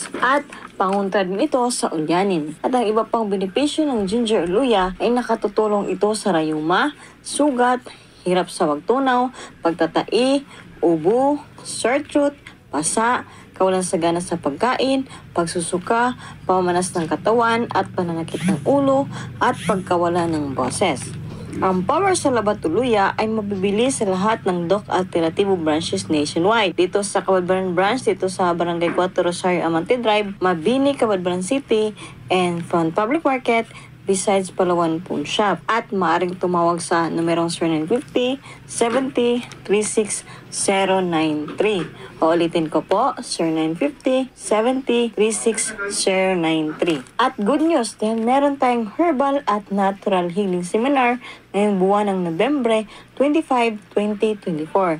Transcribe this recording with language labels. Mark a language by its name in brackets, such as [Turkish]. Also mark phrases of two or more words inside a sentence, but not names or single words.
[Filipino] At pangontra din ito sa ulyanin. At ang iba pang benepisyo ng ginger o luya ay nakatutulong ito sa rayuma, sugat, hirap sa pagtunaw, pagtatai, ubo, [English] sore throat, [Filipino] pasa, kawalan sa gana sa pagkain, pagsusuka, pamamanas ng katawan at pananakit ng ulo at pagkawala ng boses. Ang power sa labat o luya ay mabibili sa lahat ng Doc Alternativo [English] branches nationwide. [Filipino] Dito sa Cabadbaran branch, dito sa Barangay 4 Rosario Amante Drive, Mabini, Cabadbaran City, [English] and Front Public Market, besides Palawan Pawn Shop. [Filipino] At maaaring tumawag sa numerong 0950-70-36093. Uulitin ko po, 0950-70-36093. At [English] good news, [Filipino] dahil meron tayong herbal at [English] natural healing seminar [Filipino] ngayong buwan ng Nobyembre 25, 2024.